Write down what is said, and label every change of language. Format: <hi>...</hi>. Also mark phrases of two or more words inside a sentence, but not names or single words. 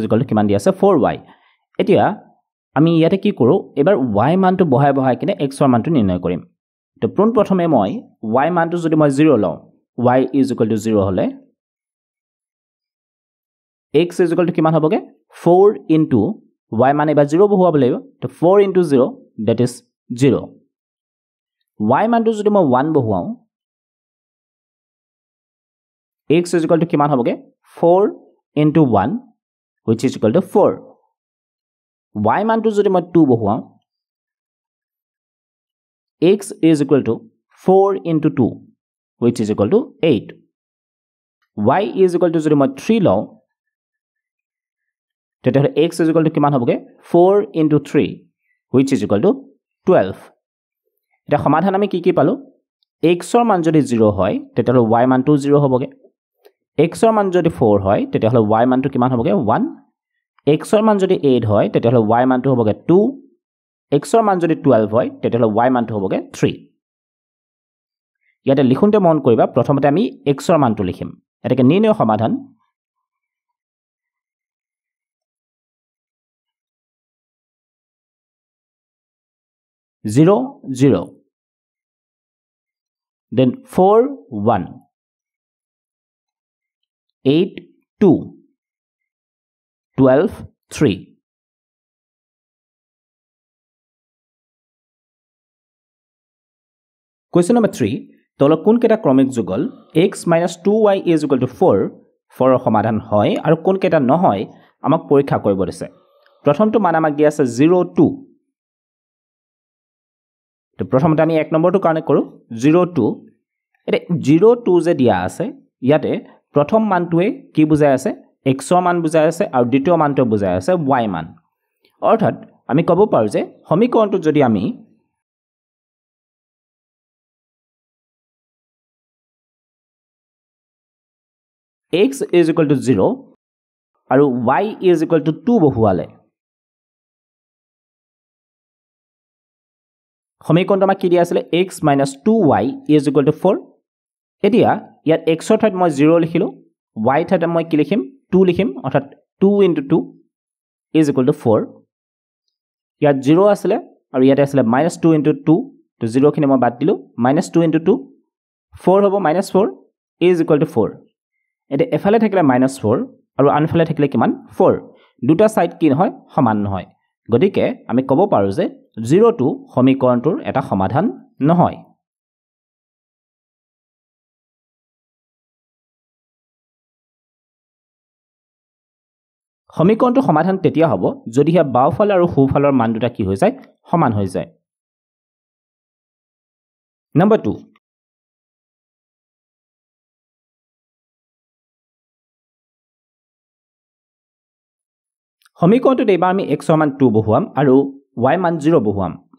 <en>equal to</en> <as>কিমান দিয়া আছে 4y এতিয়া আমি ইয়াতে কি কৰো এবাৰ y মানটো বহাই বহাই কিনে x ৰ মানটো নিৰ্ণয় কৰিম তো প্ৰথমে মই y মানটো যদি মই 0 লওঁ</as> <en>y is equal to 0</en> <as>হলে</as> <en>x is equal to</en> <as>কিমান হ'বগে</as> <en>4 into y</en> <as>মান এবাৰ 0 বহুৱাব লাগিব তো</as> <en>4 into 0 that is 0</en> <as>y মানটো যদি মই 1 বহুৱাও</as> <en>x is equal to</en> <as>কিমান হ'বগে</as> <en>4 into 1 which is equal to 4</en> <as>y মানটো যদি মই 2 বহুৱাও</as> <en>x is equal to 4 into 2 which is equal to 8 y is equal to</en> <as>যদি মই 3 লওঁ তেতিয়াহলে</as> <en>x is equal to</en> <as>কিমান হ'বগে</as> <en>4 into 3 which is equal to 12</en> <as>এটা সমাধান আমি কি পালো x ৰ মান যদি 0 হয় তেতিয়াহলে y মানটো 0 হ'বগে x ৰ মান যদি 4 হয় তেতিয়াহলে y মানটো কিমান হ'বগে 1 x ৰ মান যদি 8 হয় তেতিয়াহলে y মানটো হ'বগে 2 x ৰ মান যদি 12 হয় তেতিয়াহলে y মানটো হ'বগে 3 ইয়াতে লিখুনতে মন কৰিবা প্ৰথমতে আমি x ৰ মানটো লিখিম এটাকে নিৰ্ণয় সমাধান Zero, 0.</as> <en>Then 4, 1. 8, 2. 12, 3. Question number 3.</en> <as>তলত কোন কেটা ক্ৰমিক যুগল</as> <en>x minus 2y is equal to 4 for</en> <as>সমাধান হয় আৰু কোন কেটা নহয় আমাক পৰীক্ষা কৰিব দিছে প্ৰথমটো মান আমাক দিয়া আছে 0 2 তো প্ৰথমতে আমি এক নম্বৰটো কানেক্ট কৰো 0 2 এটা 0 2 যে দিয়া আছে ইয়াতে প্ৰথম মানটোৱে কি বুজাই আছে x ৰ মান বুজাই আছে আৰু দ্বিতীয় মানটো বুজাই আছে y মান অৰ্থাৎ আমি ক'ব পাৰো যে সমীকৰণটো যদি আমি</as> <en>x is equal to 0</en> <as>আৰু</as> <en>y is equal to 2</en> <as>বহুৱালে সমীকৰণটো আমাক কি দিয়া আছিল</as> <en>x minus 2y is equal to 4</en> <as>এতিয়া ইয়াত x ৰ ঠাইত মই 0 লিখিলো y ঠাইত মই কি লিখিম 2 লিখিম অৰ্থাৎ</as> <en>2 into 2 is equal to 4</en> <as>ইয়াত 0 আছিল আৰু ইয়াতে আছিল</as> <en>minus 2 into 2</en> <as>তো 0 খিনি মই বাদ দিলো</as> <en>minus 2 into 2</en> <as>4 হ'ব</as> <en>minus 4 is equal to 4</en> <as>এটা এফালে থাকিলে</as> <en>minus 4</en> <as>আৰু আনফালে থাকিলে কিমান 4 দুটা সাইড কি নহয় সমান নহয় গতিকে আমি ক'ব পাৰো যে 0 2 সমীকৰণটোৰ এটা সমাধান নহয় সমীকৰণটোৰ সমাধান তেতিয়া হ'ব যদি হে বাওফাল আৰু সোঁফালৰ মান দুটা কি হৈ যায় সমান হৈ যায় নম্বৰ 2 সমীকৰণটোত এবাৰ আমি x ৰ মান 2 বহুৱাম আৰু y মান 0 বহুৱাম</as>